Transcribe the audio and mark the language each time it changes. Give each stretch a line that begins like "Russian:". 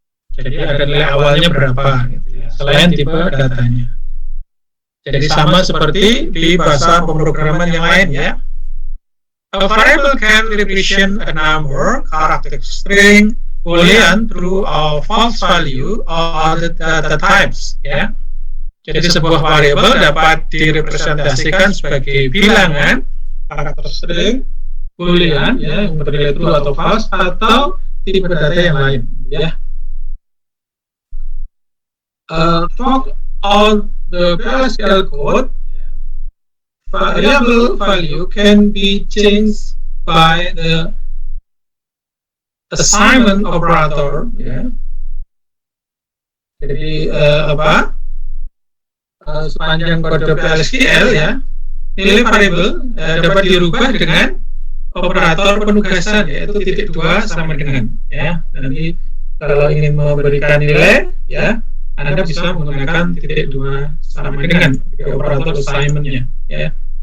Indonesian: Jadi ada nilai awalnya berapa, gitu, ya, selain tipe datanya. Jadi sama seperti di bahasa pemrograman yang lain, ya.
English: A variable can represent a number, character string, boolean true or false value or the data types, ya.
Indonesian: Jadi sebuah variabel dapat direpresentasikan sebagai bilangan, karakter string, boolean, ya, yang bernilai true atau false, atau tipe data yang lain, ya.
English: Talk on the PLSQL code, variable value can be changed by the assignment operator, ya.
Indonesian: Jadi sepanjang kode PLSQL, ya, nilai variabel dapat dirubah dengan operator penugasan, yaitu titik 2 sama dengan, ya. Nanti kalau ingin memberikan nilai, ya, Anda bisa menggunakan titik 2 sama dengan operator assignment-nya, ya.